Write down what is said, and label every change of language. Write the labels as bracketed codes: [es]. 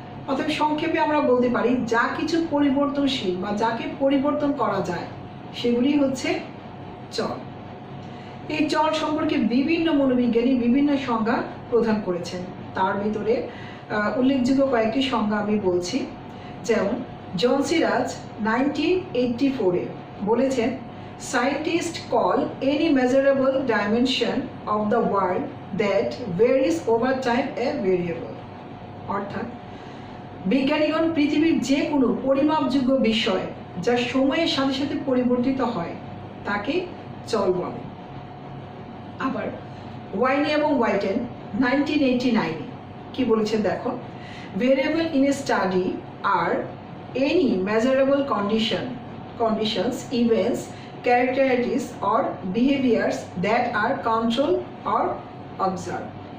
[bn] অতএব সংক্ষেপে আমরা বলতে পারি যা কিছু পরিবর্তনশীল বা যাকে পরিবর্তন করা যায় সেগুলি হচ্ছে চল। এই চল সম্পর্কে বিভিন্ন মনোবিজ্ঞানী বিভিন্ন সংজ্ঞা প্রদান করেছেন। তার ভিতরে উল্লেখযোগ্য কয়েকটি সংজ্ঞা আমি বলছি। যেমন জন সিরাজ 1984-এ বলেছেন, [en] Scientists call any measurable dimension of the world that varies over time a variable. [bn] অর্থাৎ বিজ্ঞানীগণ পৃথিবীর যে কোনো পরিমাপযোগ্য বিষয় যা সময়ের সাথে সাথে পরিবর্তিত হয় তাকে চল বলে। আবার ওয়াইনি এবং হোয়াইটেন 1989-এ কি বলেছেন দেখো, [en] Variable in a study are any measurable conditions, events, characteristics or behaviors that are controlled or observed.